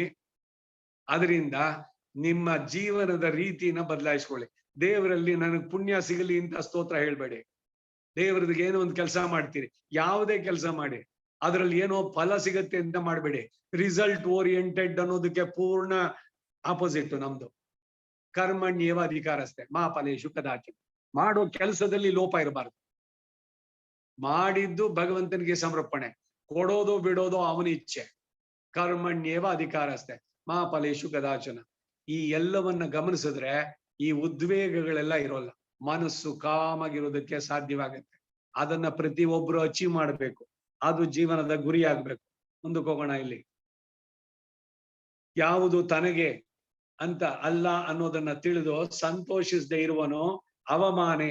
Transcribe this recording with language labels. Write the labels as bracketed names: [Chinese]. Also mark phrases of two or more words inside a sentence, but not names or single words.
[Kannada] ಅದರಿಂದ ನಿಮ್ಮ ಜೀವನದ ರೀತಿನ ಬದಲಾಯಿಸ್ಕೊಳ್ಳಿ. ದೇವರಲ್ಲಿ ನನಗೆ ಪುಣ್ಯ ಸಿಗಲಿ ಅಂತ ಸ್ತೋತ್ರ ಹೇಳ್ಬೇಡಿ. ದೇವರದಿಗೆ ಏನೋ ಒಂದು ಕೆಲಸ ಮಾಡ್ತೀರಿ, ಯಾವುದೇ ಕೆಲಸ ಮಾಡಿ, ಅದರಲ್ಲಿ ಏನೋ ಫಲ ಸಿಗತ್ತೆ ಅಂತ ಮಾಡಬೇಡಿ. [English] result oriented [Kannada] ಅನ್ನೋದಕ್ಕೆ ಪೂರ್ಣ ಆಪೋಸಿಟ್ ನಮ್ದು. [Sanskrit] ಕರ್ಮಣ್ಯೇವ ಅಧಿಕಾರಸ್ಥೆ ಮಾ ಫಲೇಶು ಕದಾಚಿತ್. [Kannada] ಮಾಡೋ ಕೆಲಸದಲ್ಲಿ ಲೋಪ ಇರಬಾರ್ದು. ಮಾಡಿದ್ದು ಭಗವಂತನಿಗೆ ಸಮರ್ಪಣೆ, ಕೊಡೋದು ಬಿಡೋದು ಅವನ ಇಚ್ಛೆ. [Sanskrit] ಕರ್ಮಣ್ಯೇವ ಅಧಿಕಾರಸ್ಥೆ ಮಾ ಫಲೇಶು ಕದಾಚನ. [Kannada] ಈ ಎಲ್ಲವನ್ನ ಗಮನಿಸಿದ್ರೆ ಈ ಉದ್ವೇಗಗಳೆಲ್ಲ ಇರೋಲ್ಲ. ಮನಸ್ಸು ಕಾಮಾಗಿರೋದಕ್ಕೆ ಸಾಧ್ಯವಾಗುತ್ತೆ. ಅದನ್ನ ಪ್ರತಿಯೊಬ್ಬರು ಅಚೀವ್ ಮಾಡಬೇಕು. ಅದು ಜೀವನದ ಗುರಿ ಆಗ್ಬೇಕು. ಮುಂದಕ್ಕೆ ಹೋಗೋಣ. ಇಲ್ಲಿ ಯಾವುದು ತನಗೆ ಅಂತ ಅಲ್ಲ ಅನ್ನೋದನ್ನ ತಿಳಿದು ಸಂತೋಷಿಸದೆ ಇರುವನು ಅವಮಾನೆ.